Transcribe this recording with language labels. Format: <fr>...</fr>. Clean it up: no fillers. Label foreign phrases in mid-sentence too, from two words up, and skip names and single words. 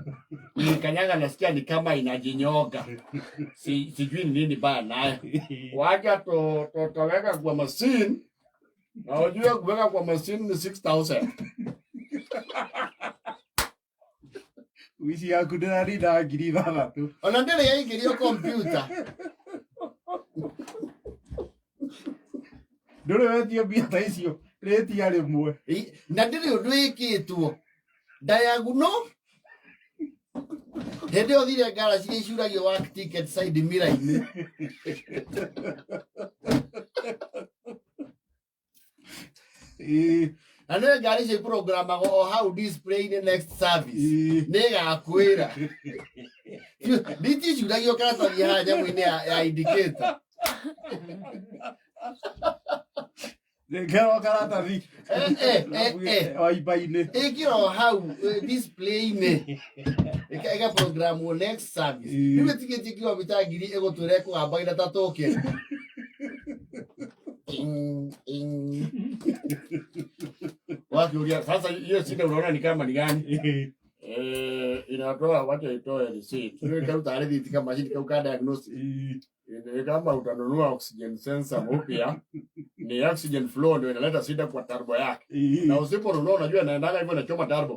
<sw>Kanyaga nasikia ni kama inajinyoga. Sijui nini baya naye. Waje totoweka kwa machine. Na wajua kuweka kwa machine ni 6,000.</sw> <ki>Wishi ya kudari na ngiri ithathatũ. Ona ndĩrĩ yaingĩrio computer. Ndũrĩ wetio mbia ta icio rĩtia rĩmwe. Na ndĩrĩ ũndũ wĩkĩtwo. Diagonal. Hĩndĩ ĩyo thire ngara ciria icuragio</ki> <en>work ticket side mirror-</en> <ki>inĩ. Na nĩ ngari cia programagwo o hau</ki> <en>display in next service.</en> <ki>Nĩ gakwĩra. Niti icuragio karatathi haha nyamũ-inĩ ya indicator. Ngero karatathi. Waiba-inĩ. Ĩkĩro hau display-inĩ. Ĩka programwo</ki> <en>next service.</en> <ki>Rĩu ĩtigĩtie kilomita 1000 ĩgũtwĩra ĩkũgamba ta token.</ki> <sw>Wakiulia sasa hiyo shida unaona ni kama ni gani? Inatoa wacha itoe receipt. Sio itaruta hadi kama mashini kwa diagnosis. Kama utanunua</sw> <en>oxygen sensor</en> <sw>mpya ni</sw> <en>oxygen flow</en> <sw>ndio inaleta shida kwa turbo yake. Na usiponunua unajua inaendaga hivyo inachoma turbo.</sw>